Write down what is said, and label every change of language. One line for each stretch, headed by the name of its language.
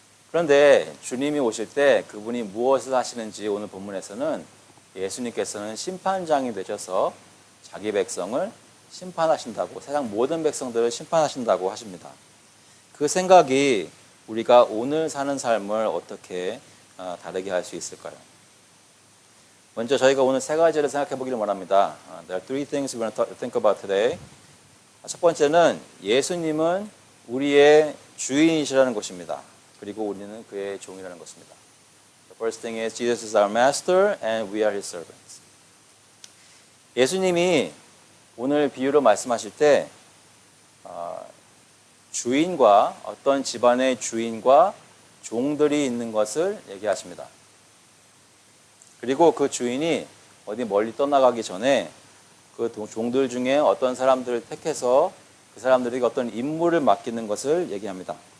Korean: 그런데 주님이 오실 때 그분이 무엇을 하시는지 오늘 본문에서는 예수님께서는 심판장이 되셔서 자기 백성을 심판하신다고, 세상 모든 백성들을 심판하신다고 하십니다. 그 생각이 우리가 오늘 사는 삶을 어떻게 다르게 할 수 있을까요? 먼저 저희가 오늘 세 가지를 생각해 보기를 원합니다.
English: There are three things we're going to think about today.
Korean: 첫 번째는 예수님은 우리의 주인이시라는 것입니다. 그리고 우리는 그의 종이라는 것입니다.
English: The first thing is Jesus is our master and we are his servants.
Korean: 예수님이 오늘 비유로 말씀하실 때 주인과 어떤 집안의 주인과 종들이 있는 것을 얘기하십니다. 그리고 그 주인이 어디 멀리 떠나가기 전에 그 종들 중에 어떤 사람들을 택해서 그 사람들에게 어떤 임무를 맡기는 것을 얘기합니다.